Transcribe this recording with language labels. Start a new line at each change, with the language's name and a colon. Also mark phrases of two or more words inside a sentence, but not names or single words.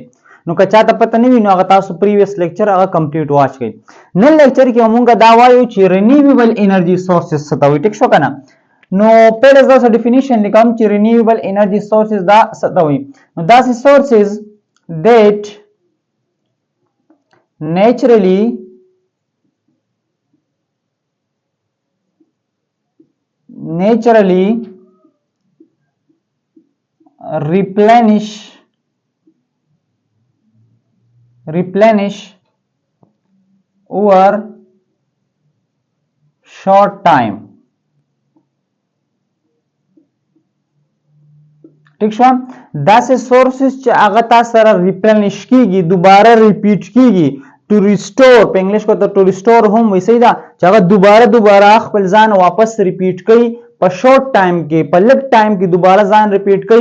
Pashto: نو که چاته پته نه وي نو هغه تاسو
English: previous lecture
Pashto: هغه
English: complete watch
Pashto: کړئ. نن لیکچر کې موږ دا وایو چې
English: renewable energy sources
Pashto: څه ته وایي. ټیک شو که نه؟ نو پهله زه څه ډیفینیشن لیکم چې
English: renewable energy sources
Pashto: دا څه ته وایي. نو داسې
English: sources that naturally replenish over short time.
Pashto: ٹھیک شو؟ داسې سورسز چې هغه تاسو سره ریپلنش کیږي، دوباره ریپیټ کیږي،
English: to restore
Pashto: په انګلیش کې ته
English: to restore
Pashto: هم وایي، صحیح ده، چې هغه دوباره خپل ځان واپس ریپیټ کوي په
English: short time
Pashto: کې، په لږ ټایم کې دوباره ځان ریپیټ کوي.